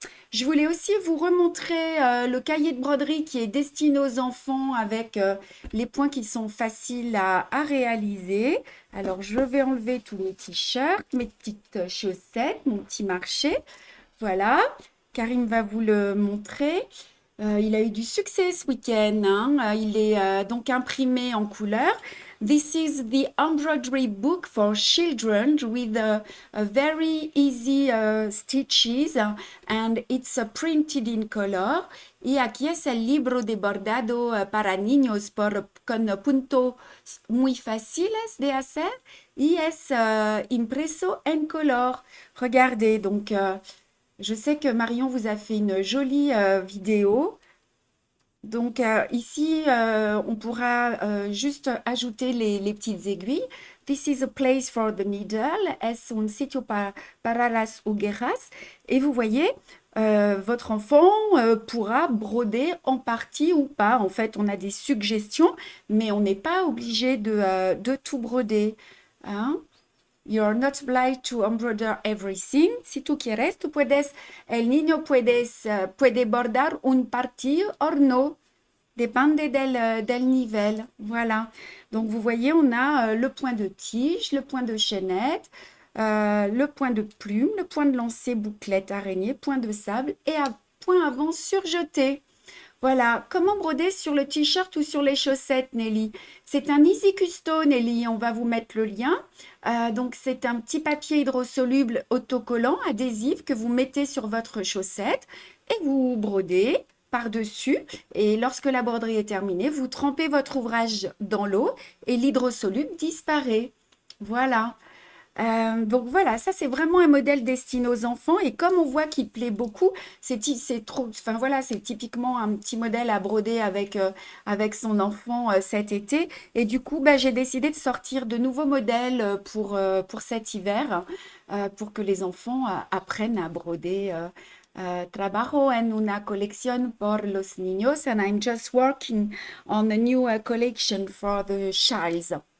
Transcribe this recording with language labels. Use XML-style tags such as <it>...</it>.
<fr>Je voulais aussi vous remontrer le cahier de broderie qui est destiné aux enfants avec les points qui sont faciles à réaliser. Alors, je vais enlever tous mes t-shirts, mes petites chaussettes, mon petit marché. Voilà, Karim va vous le montrer. Il a eu du succès ce week-end, hein. Il est donc imprimé en couleur.</fr> <en>This is the embroidery book for children with a very easy stitches and it's printed in color.</en> <es>Y aquí es el libro de bordado para niños con puntos muy fáciles de hacer y es impreso en color.</es> <fr>Regardez, donc je sais que Marion vous a fait une jolie vidéo. Donc ici, on pourra juste ajouter les petites aiguilles.</fr> <en>This is a place for the needle.</en> <es>Es un sitio para las agujas.</es> <fr>Et vous voyez, votre enfant pourra broder en partie ou pas. En fait, on a des suggestions, mais on n'est pas obligé de tout broder, hein.</fr> <en>You're not obliged to embroider everything.</en> <es>Si tú quieres, el niño puede bordar un partido o no. Dépende del nivel. Voilà.</es> <fr>Donc, vous voyez, on a le point de tige, le point de chaînette, le point de plume, le point de lancer, bouclette, araignée, point de sable et un point avant surjeté. Voilà, comment broder sur le t-shirt ou sur les chaussettes, Nelly? C'est un Easy Custo, Nelly, on va vous mettre le lien. Donc, c'est un petit papier hydrosoluble autocollant, adhésif, que vous mettez sur votre chaussette et vous brodez par-dessus. Et lorsque la broderie est terminée, vous trempez votre ouvrage dans l'eau et l'hydrosoluble disparaît. Voilà. Donc voilà, ça c'est vraiment un modèle destiné aux enfants et comme on voit qu'il plaît beaucoup, c'est trop, enfin voilà, c'est typiquement un petit modèle à broder avec son enfant cet été. Et du coup, bah, j'ai décidé de sortir de nouveaux modèles pour cet hiver, pour que les enfants apprennent à broder.</fr> <es>Trabajo en una colección por los niños</es> <en>and I'm just working on a new collection for the childs.</en>